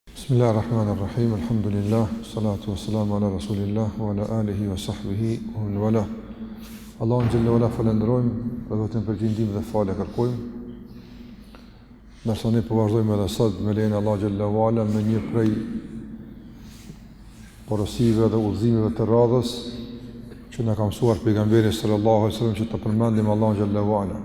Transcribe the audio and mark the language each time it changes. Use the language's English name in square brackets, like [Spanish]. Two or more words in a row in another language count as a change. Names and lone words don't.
[Arabic] بسم الله الرحمن الرحيم الحمد لله الصلاة والسلام على رسول الله وعلى آله وصحبه ومن والاه. [Albanian] Allahun [Arabic] جل وعلا [Albanian] falenderojmë, dhe vetëm për t'i ndihmë dhe falë kërkojmë. Ndërsa ne po vazhdojmë edhe sot me lejen e Allahut [Arabic] جل وعلا [Albanian] me një prej porosive dhe udhëzimeve të radhës që na ka mësuar pejgamberi [Arabic] صلى الله عليه وسلم [Albanian] që të përmendim Allahun [Arabic] جل وعلا.